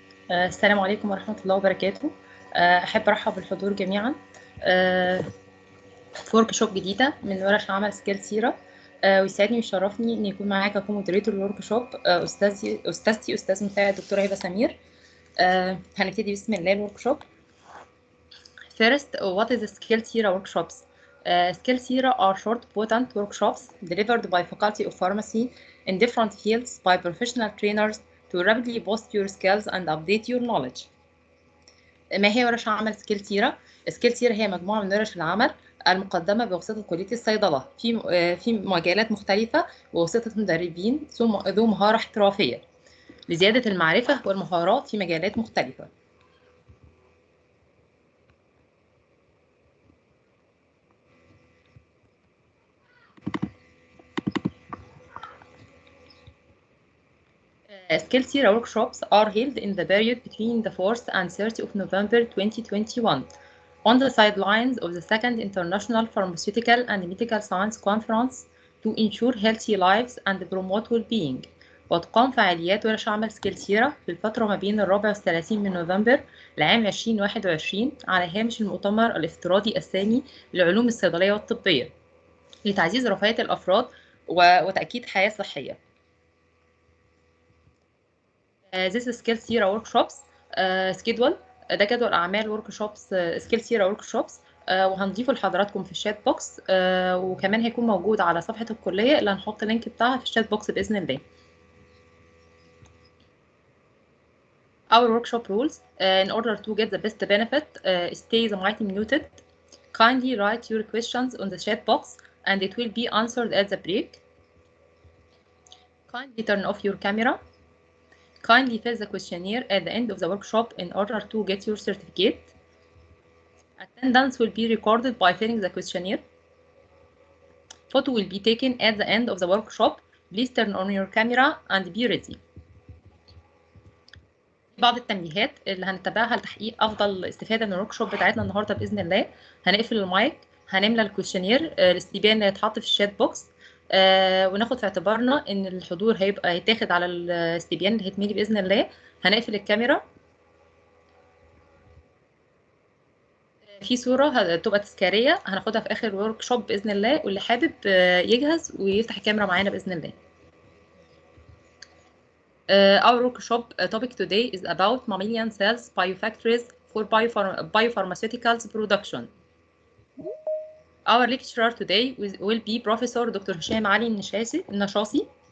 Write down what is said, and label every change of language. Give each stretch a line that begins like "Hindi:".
Arabic: السلام عليكم ورحمة الله وبركاته. أحب أرحب بالحضور جميعا في ورك شوب جديدة من ورش عمل سكيل سيرة. ويسعدني ويشرفني إن يكون معاك كمودريتور الورك شوب أستاذتي أستاذ مساعد دكتورة هبة سمير. هنبتدي بسم الله الورك شوب.
English: First, what is skill Sira workshops? Skill Sira are short, potent workshops delivered by Faculty of Pharmacy in different fields by professional trainers to rapidly boost your skills and update your knowledge.
Arabic: ما هي ورش عمل سكيل سيرة؟ سكيل سيرة هي مجموعة من ورش العمل المقدمة بواسطة كلية الصيدلة في مجالات مختلفة بواسطة مدربين ذو مهارة احترافية لزيادة المعرفة والمهارات في مجالات مختلفة.
English: Skill Sira workshops are held in the period between the 4th and 30th of November 2021 on the sidelines of the second International Pharmaceutical and Medical Science Conference to ensure healthy lives and promote well-being.
Arabic: وتقام فعاليات ورش عمل سكيل سيرة في الفترة ما بين الرابع والثلاثين من نوفمبر لعام 2021 على هامش المؤتمر الافتراضي الثاني للعلوم الصيدلية والطبية لتعزيز رفاهية الأفراد وتأكيد حياة صحية.
English: This is Skill Sira workshops schedule.
Arabic: ده جدول اعمال ورك شوبس سكيل سيرا ورك شوبس وهنضيفه لحضراتكم في الشات بوكس وكمان هيكون موجود على صفحه الكليه اللي هنحط اللينك بتاعها في الشات بوكس باذن الله.
English: Our workshop rules in order to get the best benefit stay the mic muted. Kindly write your questions on the chat box and it will be answered at the break. Kindly turn off your camera. Kindly fill the questionnaire at the end of the workshop in order to get your certificate. Attendance will be recorded by filling the questionnaire. Photo will be taken at the end of the workshop. Please turn on your camera and be ready.
Arabic: بعض التنبيهات اللي هنتبعها لتحقيق افضل استفاده من الوركشوب بتاعتنا النهارده باذن الله. هنقفل المايك، هنملى الكويشنير الاستبيان اللي هيتحط في الشات بوكس وناخد في اعتبارنا ان الحضور هيبقى هيتاخد على الاستبيان اللي هيتملي باذن الله. هنقفل الكاميرا. في صوره هتبقى تذكاريه هناخدها في اخر الورك شوب باذن الله، واللي حابب يجهز ويفتح الكاميرا معانا باذن الله.
English: Our workshop topic today is about mammalian cells biofactories for biopharmaceuticals production. Our lecturer today will be Professor Dr.
Arabic: هشام علي النشاصي.